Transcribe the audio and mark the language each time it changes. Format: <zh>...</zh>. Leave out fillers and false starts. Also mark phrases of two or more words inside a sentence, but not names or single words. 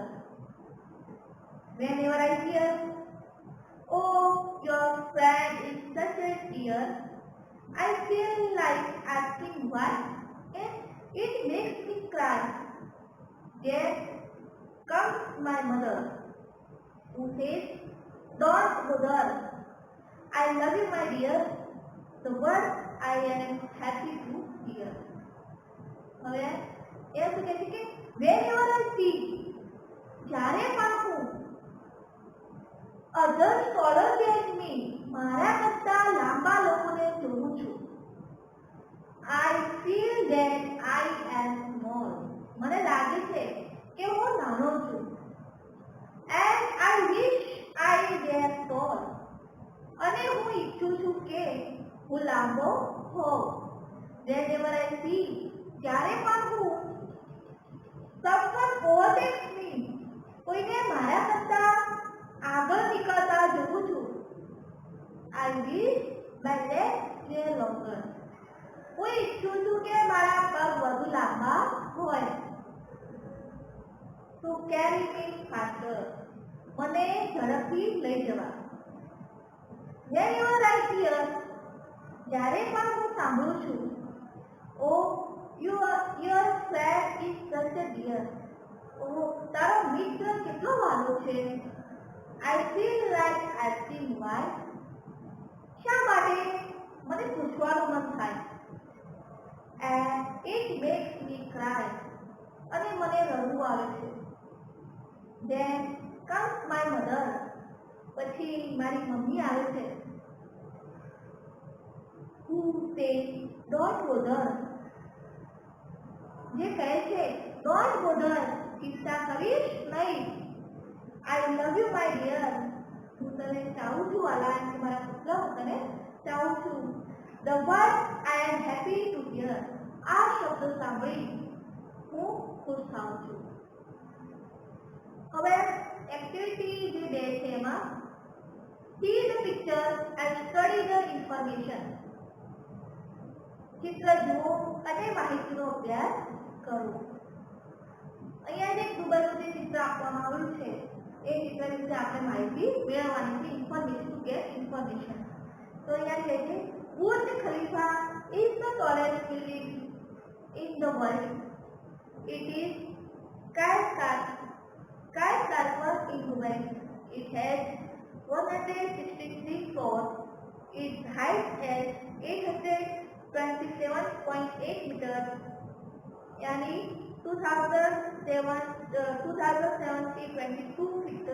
<en>Whenever I hear, "Oh, your friend is such a dear," I feel like asking why, and it makes me cry. Then comes my mother, who says, "Don't bother. I love you, my dear. The word I am happy to hear."</en> <gu>હવે એ શું કહે છે કે</gu> <en>whenever I see,</en> <gu>જ્યારે પણ હું</gu> <en>others taller than me,</en> <gu>મારા કરતા લાંબા લોકોને જોઉં છું,</gu> <en>I feel that I am small,</en> <gu>મને લાગે છે કે હું નાનો છું,</gu> <en>and I wish I were tall,</en> <gu>અને હું ઈચ્છું છું કે હું લાંબો હોઉં.</gu> <en>Whenever I see,</en> <gu>જ્યારે પણ હું</gu> <en>someone overtakes me,</en> <gu>કોઈને મારા કરતા આગળ નીકળતા જોઉં છું,</gu> <en>I wish my legs were longer,</en> <gu>હું ઈચ્છું છું કે મારા પગ વધુ લાંબા હોય.</gu> <en>To carry me faster,</en> <gu>મને ઝડપથી લઈ જવા.</gu> <en>Whenever I hear,</en> <gu>જ્યારે પણ હું સાંભળું છું,</gu> <en>"Oh, your friend is such a dear,"</en> <gu>"Oh, તારો મિત્ર કેટલો વાલો છે,"</gu> <en>I feel like asking why,</en> <gu>શા માટે મને પૂછવાનું મન થાય.</gu> <en>And it makes me cry,</en> <gu>અને મને રડવું આવે છે.</gu> <en>Then comes my mother,</en> <gu>પછી મારી મમ્મી આવે છે,</gu> <en>who says, "Don't bother,"</en> <gu>જે કહે છે</gu> <en>"Don't bother,"</en> <gu>ચિંતા કરીશ નહીં.</gu> <en>I love you, my dear,</en> <gu>હું તને ચાહું છું વાલા, મારા પુત્ર હું તને ચાહું છું.</gu> <en>The word I am happy to hear,</en> <gu>આ શબ્દ સાંભળી હું ખુશ થાઉં છું. હવે એક્ટિવિટી જે 2 છે એમાં</gu> <en>see the picture and study the information.</en> <gu>ચિત્ર જુઓ અને માહિતીનો અભ્યાસ કરો. અહીંયા જે રૂબરૂ જે ચિત્ર આપવામાં આવ્યું છે એ ચિત્ર વિશે આપણે માહિતી મેળવવાની છે,</gu> <en>information to get information.</en> <gu>તો અહીંયા કહે છે</gu> <en>બુર્જ ખલીફા is the tallest building in the world. It is skyscraper in Dubai. It has 163 floors. Its height is 827.8 meters, यानी 2070 feet.</en>